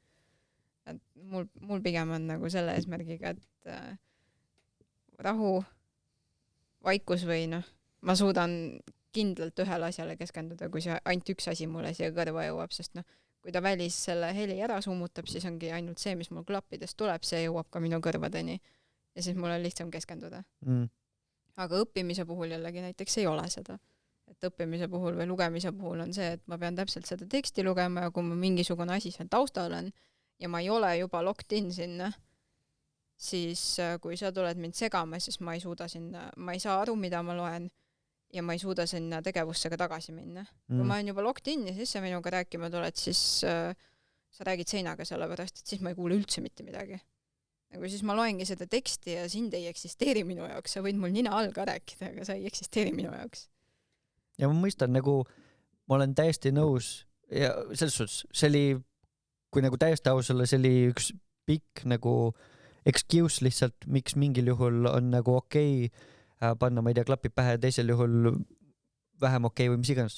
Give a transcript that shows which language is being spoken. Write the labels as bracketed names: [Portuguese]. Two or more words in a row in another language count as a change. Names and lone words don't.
[Estonian] Et mul pigem on nagu selle eesmärgiga, et rahu, vaikus või ma suudan kindlalt ühele asjale keskenduda, kui see ainult üks asi mulle siia kõrva jõuab, sest kui ta välis selle heli ära summutab, siis ongi ainult see, mis mul klappidest tuleb, see jõuab ka minu kõrvadeni ja siis mul on lihtsam keskenduda. Aga õppimise puhul jällegi näiteks ei ole seda. Et õppimise puhul või lugemise puhul on see, et ma pean täpselt seda teksti lugema ja kui ma mingisugune asi seal taustal on ja ma ei ole juba [English] locked in [Estonian] sinna, siis kui sa tuled mind segama, siis ma ei saa aru, mida ma loen ja ma ei suuda sinna tegevusse ka tagasi minna. Kui ma olen juba [English] locked in [Estonian] ja siis sa minuga rääkima tuled, siis sa räägid seinaga sellepärast, et siis ma ei kuule üldse mitte midagi. Nagu siis ma loengi seda teksti ja sind ei eksisteeri minu jaoks, sa võid mul nina all ka rääkida, aga sa ei eksisteeri minu jaoks. Ja ma mõistan, nagu ma olen täiesti nõus ja selles suhtes, see oli, kui nagu täiesti aus olla, see oli üks pikk nagu excuse lihtsalt, miks mingil juhul on nagu okei panna, ma ei tea, klapid pähe ja teisel juhul vähem okei või mis iganes.